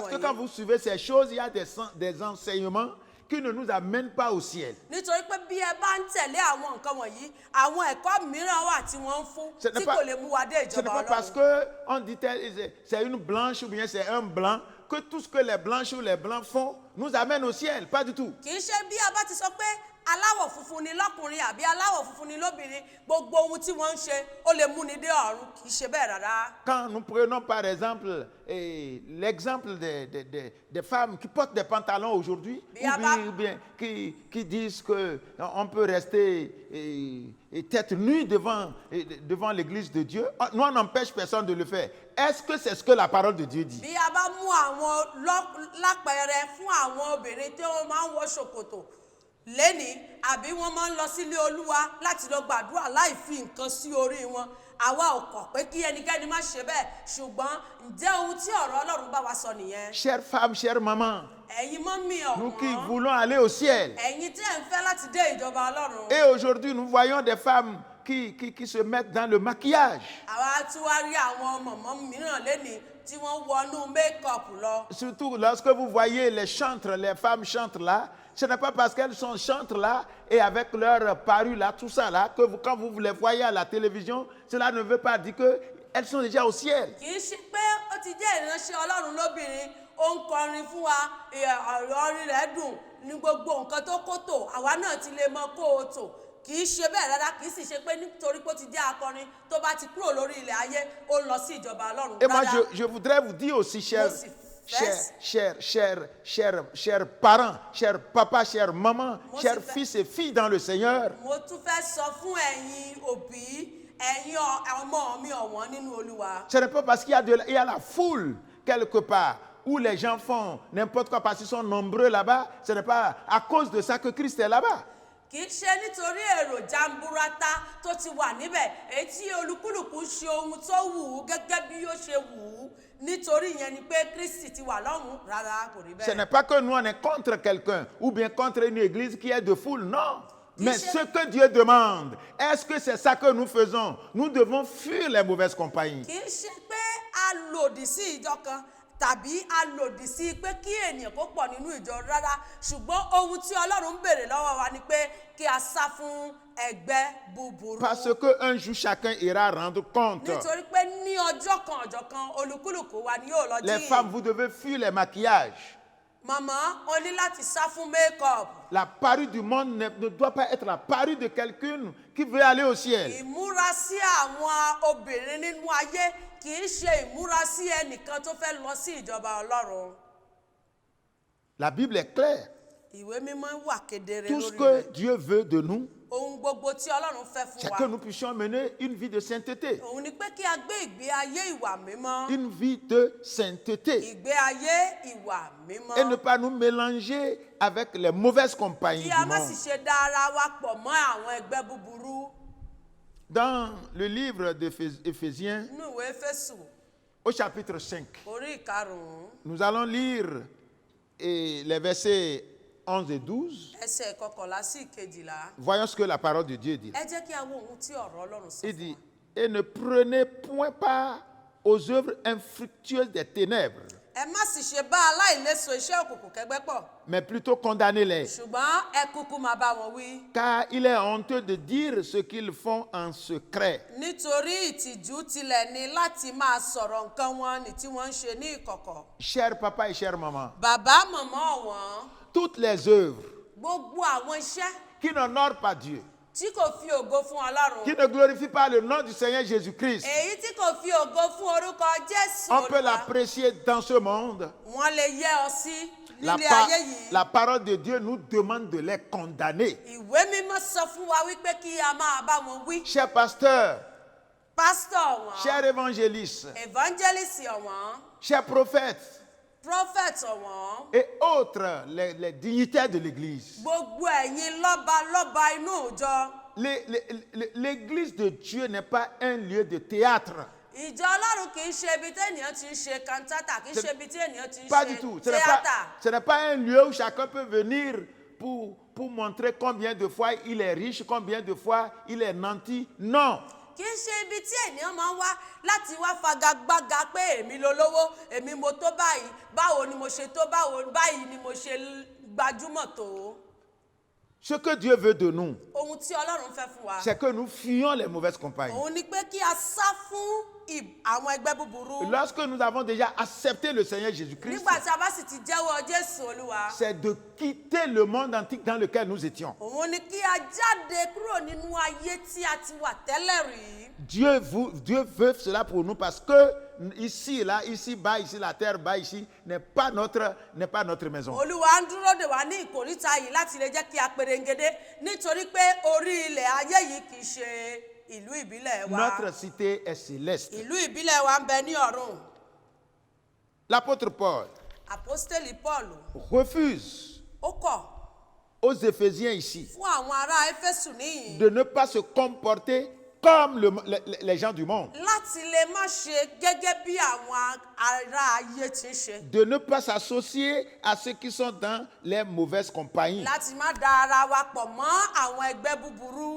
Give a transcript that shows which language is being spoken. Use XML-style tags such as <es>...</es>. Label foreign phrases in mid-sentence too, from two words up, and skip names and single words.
<fr>Parce que quand</fr> <yo>wọ̀nyí.</yo> <fr>vous suivez ces choses, il y a des enseignements qui ne nous amènent pas au ciel.</fr> <yo>nítorí pé bí ẹ bá ń tẹ̀lé àwọn nǹkan wọ̀nyí àwọn ẹ̀kọ́ mìíràn wà tí wọ́n ń fún</yo> <fr>Ce n'est</fr> <yo>tí</yo> <fr>pas-</fr> <yo>kò lè mú wa dé</yo> <fr>Ce n'est</fr> <yo>ìjọba</yo> <fr>pas parce</fr> <yo>ọlọ́run.</yo> <fr>qu'on dit c'est une blanche ou bien c'est un blanc que tout ce que les blanches ou les blancs font nous amène au ciel. Pas du tout.</fr> <yo>kì í ṣe bí a bá ti sọ pé aláwọ̀ funfun ni lọ́kùnrin àbí aláwọ̀ funfun ni lóbìnrin gbogbo ohun tí wọ́n ń ṣe ó lè múni dé ọ̀run kì í ṣe bẹ́ẹ̀ rárá.</yo> <fr>Quand nous prenons par exemple l'exemple des femmes qui portent des pantalons aujourd'hui, ou bien qui disent qu'on peut rester tête nue devant l'église de Dieu, nous on n'empêche personne de le faire. Est-ce que c'est ce que la parole de Dieu dit?</fr> <yo>bí a bá mú àwọn lápẹẹrẹ fún àwọn obìnrin tí wọ́n máa ń wọ ṣòkòtò lẹ́ni àbí wọ́n máa ń lọ sílé olúwa láti lọ gbàdúrà láì fi nǹkan sí orí wọn àwa ò kọ̀ pé kí ẹnikẹ́ni má ṣe bẹ́ẹ̀ ṣùgbọ́n ǹjẹ́ ohun tí ọ̀rọ̀ ọlọ́run bá wa sọ nìyẹn.</yo> <fr>Chère femme, chère maman,</fr> <yo>ẹ̀yin mọ́mí</yo> <fr>nous qui</fr> <yo>ọ̀wọ́n</yo> <fr>voulons aller au ciel.</fr> <yo>ẹ̀yin tí ẹ̀ ń fẹ́ láti dé ìjọba ọlọ́run.</yo> <fr>Et aujourd'hui, nous voyons des femmes qui se mettent dans le maquillage.</fr> <yo>àwa tí wàá rí àwọn mọ̀mọ́ mìíràn lẹ́ni tí wọ́n wọnú make-up lọ.</yo> <fr>Surtout lorsque vous voyez les chantres, les femmes chantres là, ce n'est pas parce qu'elles sont chantres là et avec leur parure là, tout ça là, que quand vous les voyez à la télévision, cela ne veut pas dire qu'elles sont déjà au ciel.</fr> <yo>kì í ṣe pé ó ti jẹ́ ìránṣẹ́ ọlọ́run lóbìnrin ó ń kọrin fún wa ọ̀rọ̀ orin rẹ̀ dùn ní gbogbo nǹkan tó kó tò àwa náà ti lè mọ kó o tò kì í ṣe bẹ́ẹ̀ rárá kì í sì ṣe pé nítorí pé ó ti jẹ́ akọrin tó bá ti kúrò lórí ilẹ̀ ayé ó lọ sí ìjọba ọlọ́run</yo> <fr>Et moi,</fr> <yo>rárá.</yo> <fr>je voudrais vous dire aussi, chers Merci. chers parents, chers papas, chers mamans, Moi, chers c'est- fils et filles dans le Seigneur,</fr> <yo>mo tún fẹ́ sọ fún ẹ̀yin òbí ẹ̀yin ọmọ mi ọ̀wọ́n nínú olúwa.</yo> <fr>ce n'est pas parce qu'il y a la foule quelque part où les gens font n'importe quoi parce qu'ils sont nombreux là-bas, ce n'est pas à cause de ça que Christ est là-bas.</fr> <yo>kì í ṣe nítorí èrò jamburata tó ti wà níbẹ̀ èyí tí olúkúlùkù ṣe ohun tó wù ú gẹ́gẹ́ bí ó ṣe wù ú nítorí ìyẹn ni pé Kristi ti wà lọ́run rárá kò rí</yo> <fr>Ce</fr> <yo>bẹ́ẹ̀.</yo> <fr>n'est pas que nous on est contre quelqu'un ou bien contre une église qui est de foule, non. Mais ce que Dieu demande, est-ce que c'est ça que nous faisons? Nous devons fuir les mauvaises compagnies.</fr> <yo>kì í ṣe pé a lòdì sí ìjọ kan tàbí a lòdì sí pé kí ènìyàn kó pọ̀ nínú ìjọ rárá ṣùgbọ́n ohun tí Ọlọ́run ń béèrè lọ́wọ́ wa ni pé kí a sá fún ẹgbẹ́ búburú.</yo> <fr>Parce qu'un jour chacun ira rendre compte.</fr> <yo>nítorí pé ní ọjọ́ kan olúkúlùkù wa ni yóò lọ</yo> <fr>Les femmes, vous devez fuir les maquillages.</fr> <yo>màmá o ní láti sá fún make-up.</yo> <fr>La parure du monde ne doit pas être la parure de quelqu'un qui veut aller au ciel.</fr> <yo>ìmúra sí àwọn obìnrin nínú ayé kì í ṣe ìmúra sí ẹnìkan tó fẹ́ lọ sí ìjọba Ọlọ́run.</yo> <fr>La Bible est claire.</fr> <yo>ìwé mímọ́ wà kedere</yo> <fr>Tout ce</fr> <yo>lórí</yo> <fr>que</fr> <yo>rẹ̀.</yo> <fr>Dieu veut de nous,</fr> <yo>ohun gbogbo tí Ọlọ́run fẹ́</yo> <fr>c'est</fr> <yo>fún</yo> <fr>que</fr> <yo>wa</yo> <fr>nous puissions mener une vie de sainteté.</fr> <yo>òun ni pé kí a gbé ìgbé ayé ìwà mímọ́.</yo> <fr>Une vie de sainteté.</fr> <yo>ìgbé ayé ìwà mímọ́.</yo> <fr>Et ne pas nous mélanger avec les mauvaises compagnies</fr> <yo>kí</yo> <fr>du</fr> <yo>a má sì</yo> <fr>monde.</fr> <yo>ṣe dá ara wa pọ̀ mọ́ àwọn ẹgbẹ́ búburú.</yo> <fr>Dans le livre d'Éphésiens,</fr> <yo>nínú ìwé Éfésù</yo> <fr>au chapitre 5,</fr> <yo>orí ìkarùn-ún</yo> <fr>nous allons lire les versets 11 et 12.</fr> <yo>ẹsẹ̀ kọkànlá sí ìkejìlá.</yo> <fr>Voyons ce que la parole de Dieu dit.</fr> <yo>ẹ jẹ́ kí a wo ohun tí ọ̀rọ̀ Ọlọ́run sọ</yo> <fr>Il</fr> <yo>fún</yo> <fr>dit,</fr> <yo>wa.</yo> <fr>et ne prenez point part aux œuvres infructueuses des ténèbres,</fr> <yo>ẹ má sì ṣe bá aláìléso iṣẹ́ òkùnkùn kẹgbẹ́ pọ̀</yo> <fr>mais plutôt condamnez-les.</fr> <yo>ṣùgbọ́n ẹ kúkú máa bá wọn wí.</yo> <fr>Car il est honteux de dire ce qu'ils font en secret.</fr> <yo>nítorí ìtìjú tilẹ̀ ni láti máa sọ̀rọ̀ nǹkan wọn ní tí wọ́n ń ṣe ní ìkọ̀kọ̀.</yo> <fr>Cher papa et chère maman,</fr> <yo>bàbá màmá wọn</yo> <fr>toutes les œuvres</fr> <yo>gbogbo àwọn iṣẹ́</yo> <fr>qui n'honorent pas Dieu,</fr> <yo>tí kò fi ògo fún Ọlọ́run</yo> <fr>qui ne glorifient pas le nom du Seigneur Jésus-Christ,</fr> <yo>èyí tí kò fi ògo fún orúkọ Jésù</yo> <fr>on peut</fr> <yo>Olúwa</yo> <fr>l'apprécier dans ce monde.</fr> <yo>wọ́n lè yẹ ọ sí</yo> <fr>La,</fr> <yo>nílé ayé yìí.</yo> <fr>la parole de Dieu nous demande de les condamner.</fr> <yo>ìwé mímọ́ sọ fún wa wípé kí a máa bá wọn wí.</yo> <fr>Chers pasteurs,</fr> <yo>pásítọ̀ wọn</yo> <fr>chers évangélistes,</fr> <yo>evangelist wọn</yo> <fr>chers prophètes</fr> <yo>prophet wọn</yo> <fr>et autres, les dignitaires de l'Église.</fr> <yo>gbogbo ẹ̀yin lọ́ba inú ìjọ.</yo> <fr>L'Église de Dieu n'est pas un lieu de théâtre.</fr> <yo>ìjọ ọlọ́run kì í ṣe ibi tí ènìyàn ti ń ṣe kantata, kì í ṣe ibi tí ènìyàn ti ń</yo> <fr>Pas du tout.</fr> <yo>ṣe tíátà.</yo> <fr>Ce n'est pas un lieu où chacun peut venir pour montrer combien de fois il est riche, combien de fois il est nanti. Non.</fr> <yo>Kì í ṣe ibi tí ènìyàn máa ń wá láti wá fagagbága pé èmi lolówó, èmi mo tó báyìí, báwo ni mo ṣe tó, báyìí ni mo ṣe gbajúmọ̀ tó.</yo> <fr>Ce que Dieu veut de nous,</fr> <yo>Ohun tí Ọlọ́run fẹ́ fún wa.</yo> <fr>c'est que nous fuyons les mauvaises compagnies.</fr> <yo>Òun ni pé kí a sá fún àwọn ẹgbẹ́ búburú.</yo> <fr>Lorsque nous avons déjà accepté le Seigneur Jésus-Christ,</fr> <yo>Nígbà tí a bá sì ti jẹ́wọ́ Jésù Olúwa.</yo> <fr>c'est de quitter le monde antique dans lequel nous étions.</fr> <yo>Òun ni kí a jáde kúrò nínú ayé tí a ti wà tẹ́lẹ̀ rí.</yo> <fr>Dieu veut cela pour nous parce que ici, là, ici, bas, ici, la terre, bas, ici, n'est pas notre maison.</fr> <yo>Olúwa ń dúró dè wá ní ìkòríta yìí láti lè jẹ́ kí a perengede nítorí pé orí ilẹ̀ ayé yìí kì í ṣe ìlú ìbílẹ̀ wa.</yo> <fr>Notre cité est céleste.</fr> <yo>Ìlú ìbílẹ̀ wa ń bẹ ní ọ̀run.</yo> <fr>L'apôtre Paul</fr> <yo>Àpọ́stélì Paul</yo> <fr>refuse</fr> <yo>ó kọ̀</yo> <fr>aux Éphésiens ici</fr> <yo>fún àwọn ará Éfésù níyìn</yo> <fr>de ne pas se comporter comme les gens du monde,</fr> <yo>láti lè má ṣe gẹ́gẹ́ bí àwọn ará ayé ti ń ṣe.</yo> <fr>de ne pas s'associer à ceux qui sont dans les mauvaises compagnies.</fr> <yo>Láti má da ara wa pọ̀ mọ́ àwọn ẹgbẹ́ búburú.</yo>